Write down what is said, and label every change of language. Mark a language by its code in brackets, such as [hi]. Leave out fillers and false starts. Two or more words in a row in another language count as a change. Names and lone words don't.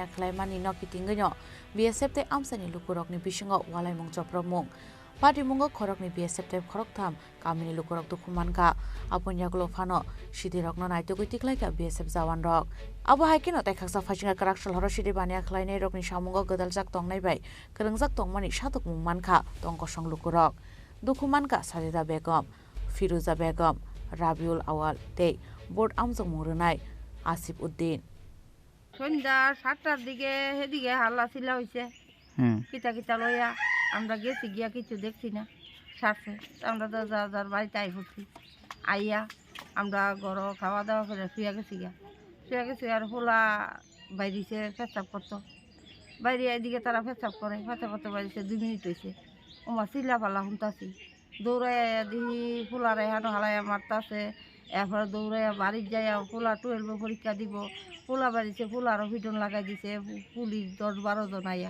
[trp] khlai mani no kitingui no BSF te amsani lukurokni bisingo walai mung jopromung Patimungo khorokni BSF te khoroktham kamini lukurok dukumanka apunyaglo phano sidirokno naitogui tiklaika BSF jawan rok abo haikino taikaksa phajinga Karakshal horo sidi bania khlainai rokni samungo godaljak tongnai bai krengjak tongmani satuk mungmanka tongkosong lukurok dukumanka Sajida Begum Firuza Begum Rabiul Awal te board amjong murunai Asif Uddin [bn] সন্ধ্যা 7টার দিকে হেদিকে হাল্লা চিল্লা হইছে কিতা কিতা লইয়া আমরা গেছি গিয়া কিছু দেখছি না সারছে আমরা তো যার বাড়িতে আই পড়ছি আইয়া আমরা ঘর খাওয়া দাওয়া করে শুয়ে গেছি আর হোলা বাইরেছে পেঁচাপ করতো বাইরে এদিকে তারা পেঁচাপ করে পেঁচাপ করতে বাইরেছে 2 মিনিট হয়েছে ওমা চিল্লা পাল্লা শুনতাছি দৌড়াইয়া দেখি ফুলার এখানো হালাইয়া মারতাছে এরপরে দৌড়াইয়া বাড়ির যাইয়া ফুলা 12 পরীক্ষা দিব ফুলা বাড়িছে ফুলারও পিটন লাগাই দিছে পুলিশ 10-12 জন আইয়া